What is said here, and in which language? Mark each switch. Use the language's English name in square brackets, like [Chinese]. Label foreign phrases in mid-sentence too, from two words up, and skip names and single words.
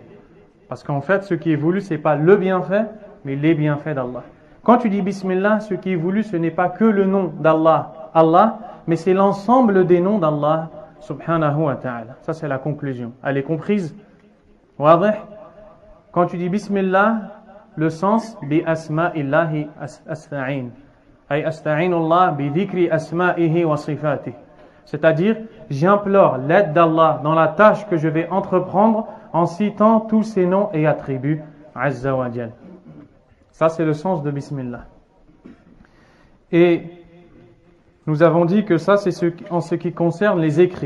[French] Parce qu'en fait, ce qui est voulu, ce n'est pas le bienfait, mais les bienfaits d'Allah. Quand tu dis Bismillah, ce qui est voulu, ce n'est pas que le nom d'Allah, Allah, mais c'est l'ensemble des noms d'Allah, [Arabic] سبحانه وتعالى. [French] Ça, c'est la conclusion. Elle est comprise? Wadih? Quand tu dis Bismillah, le sens, [Arabic] بأسماء الله أستعين. أي أستعين الله بذكر أسمائه وصفاته. [French] C'est-à-dire, j'implore l'aide d'Allah dans la tâche que je vais entreprendre en citant tous ses noms et attributs, [Arabic] عز وجل. [French] Ça, c'est le sens de Bismillah. Et nous avons dit que ça, c'est en ce qui concerne les écrits.